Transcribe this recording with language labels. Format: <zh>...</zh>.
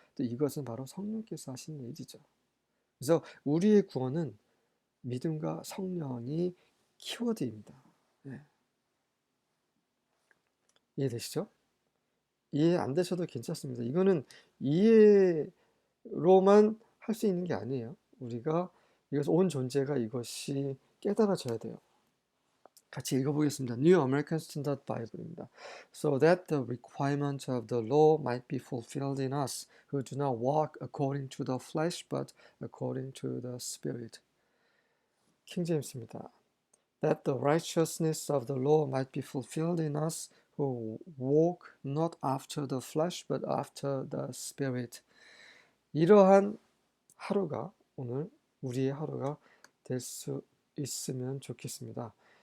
<ko>또 이것은 바로 성령께서 하시는 일이죠. 그래서 우리의 구원은 믿음과 성령이 키워드입니다. 네. 이해되시죠? 이해 안 되셔도 괜찮습니다. 이거는 이해로만 할 수 있는 게 아니에요. 우리가 이것을 온 존재가 이것이 깨달아져야 돼요. 같이 읽어보겠습니다.</ko> <en>New American Standard Bible입니다. So that the requirement of the law might be fulfilled in us, who do not walk according to the flesh, but according to the Spirit.</en> <ko>킹 제임스입니다.</ko> <en>That the righteousness of the law might be fulfilled in us, who walk not after the flesh, but after the Spirit.</en> <ko>이러한 하루가 오늘 우리의 하루가 될 수 있으면 좋겠습니다.</ko>